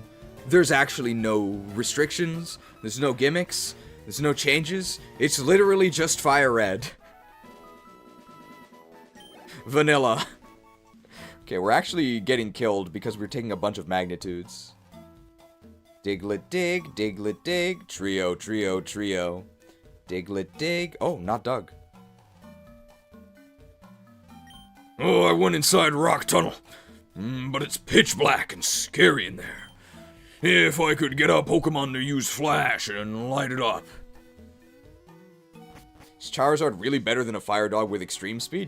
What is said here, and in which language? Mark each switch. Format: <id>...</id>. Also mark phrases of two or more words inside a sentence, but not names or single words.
<en>There's actually no restrictions, there's no gimmicks, there's no changes. It's literally just Firered. Vanilla. Okay, we're actually getting killed because we're taking a bunch of magnitudes. Diglett dig, Diglett dig, trio, trio, trio. Diglett dig. Oh, not Doug. Oh, I went inside Rock Tunnel. But it's pitch black and scary in there. If I could get a Pokemon to use Flash and light it up. Is Charizard really better than a Fire Dog with Extreme Speed?</en>